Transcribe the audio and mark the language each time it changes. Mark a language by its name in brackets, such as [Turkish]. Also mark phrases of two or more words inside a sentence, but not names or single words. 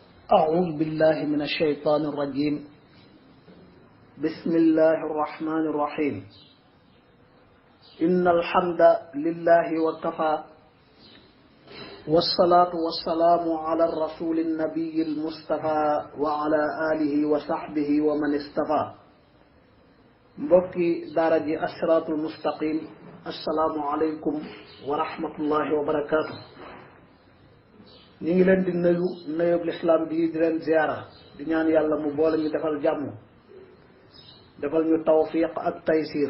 [Arabic] أعوذ بالله من الشيطان الرجيم بسم الله الرحمن الرحيم إن الحمد لله وكفى والصلاة والسلام على الرسول النبي المصطفى وعلى آله وصحبه ومن استفى [Wolof] mbokki daara ji [Arabic] As-Siraatul Mustaqim السلام عليكم ورحمة الله وبركاته. [Wolof] ñu ngi leen di nuyu nuyub lislaam bi di leen ziyaara di ñaan yàlla mu boole ñu defal jàmm defal ñu tawfiq ak taysiir.